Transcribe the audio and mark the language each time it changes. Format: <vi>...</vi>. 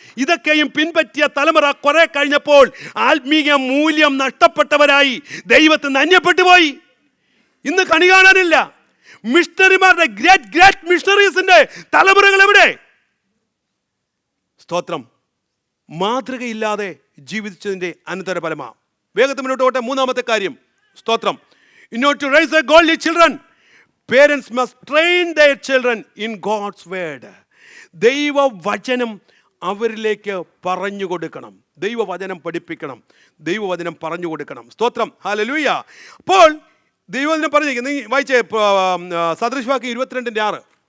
<ml>ഇതൊക്കെയും പിൻപറ്റിയ തലമുറ കുറെ കഴിഞ്ഞപ്പോൾ ആത്മീയ മൂല്യം നഷ്ടപ്പെട്ടവരായി ദൈവത്തിൽ നിന്ന് അന്യപ്പെട്ടു പോയി. ഇന്ന് കണി കാണാനില്ല. മിഷണറിമാരുടെ ഗ്രേറ്റ് മിഷണറീസിന്റെ തലമുറകൾ എവിടെ? സ്തോത്രം. മാതൃകയില്ലാതെ ജീവിച്ചതിന്റെ അനന്തരഫലമാ. വേഗത്തിൽ മുന്നോട്ട് പോട്ടെ. മൂന്നാമത്തെ കാര്യം. സ്തോത്രം.</ml> <en>In order to raise a godly children, parents must train their children in God's word.</en> <ml>ദൈവവചനം അവരിലേക്ക് പറഞ്ഞു കൊടുക്കണം, ദൈവവചനം പഠിപ്പിക്കണം, ദൈവവചനം പറഞ്ഞു കൊടുക്കണം. സ്തോത്രം. ഹല്ലേലൂയ. അപ്പോൾ ദൈവവചനം പറഞ്ഞിരിക്കുന്നു. നീ വായിച്ചേ സദൃശവാക്യം 22:6.</ml>